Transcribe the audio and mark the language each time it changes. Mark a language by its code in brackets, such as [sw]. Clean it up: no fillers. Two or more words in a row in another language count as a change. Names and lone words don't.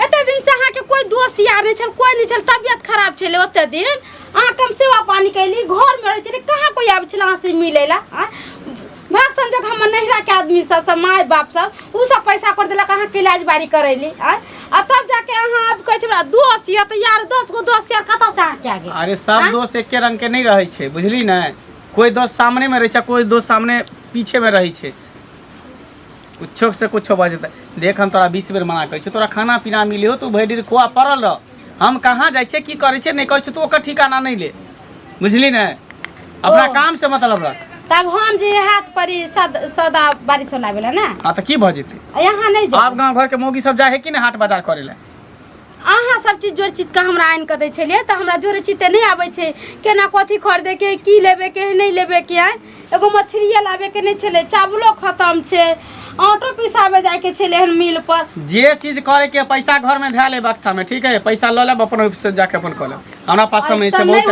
[mai] एते दिन से अहाँ के कोई दोस्त यार नहीं छल कोई नहीं छल तबियत खराब छले ओते दिन अहाँ कम सेवा पानी कैली घर में रह छले कहाँ कोई आबै छल अहाँ से मिले ला भाग संजोग हमर नहिरा के आदमी सब माय बाप सब उ सब पैसा कर देलक अहाँ के इलाज बारी करैली आ तब जाके अहाँ अब कहै छै दोस्त या त यार 10 गो दोस्त यार कत से अहाँ के आगे अरे सब दोस्त एके रंग के नहीं रहै छै बुझली न। कोई दोस्त सामने में रहै छै कोई दोस्त सामने पीछे में रहै छै कुछो से कुछो बजते देख हम तोरा 20 बेर मना कहै छै तोरा खाना पीना मिलियो तू भरि दिन खुआ पड़ल रह हम कहाँ जाइ छै की करै छै नहीं करै छै तू ओकर ठिकाना नहीं ले बुझली न। अपना काम से मतलब रख तब हम जे हाट पर सदा बारी चलावेला ना हां त की भ जेतै यहाँ नहीं जा आप गांव घर के मौगी सब जाय है कि ना हाट बाजार करे ले अहाँ सब चीज जोड़ चीज का हमरा आइन के दै छलिए त हमरा जोड़े चीज नहीं आबै छै केना कथी खरीदे के की लेबे के नहीं लेबे के एगो मछलिया लाबे के नहीं छले चावलो खत्म छै ऑटो पिसाबे जाय के छले हन मिल पर जे चीज करे के पैसा घर में धैले बक्सा में ठीक है पैसा ल लेब अपन ऑफिस से जाके अपन कर लेब हमरा पास समय छै बहुत